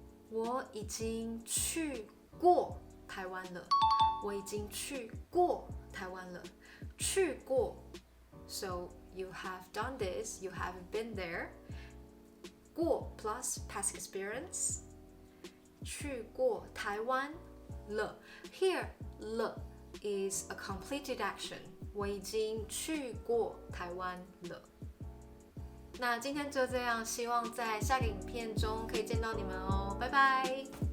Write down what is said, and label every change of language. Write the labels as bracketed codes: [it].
[zh] 我已经去过台湾了，我已经去过台湾了。 [en] 去过 ，so you have done this, you have been there. 过 plus past experience. [zh] 去过台湾了 Here 了 is a completed action 我已经去过台湾了那今天就这样希望在下个影片中可以见到你们哦拜拜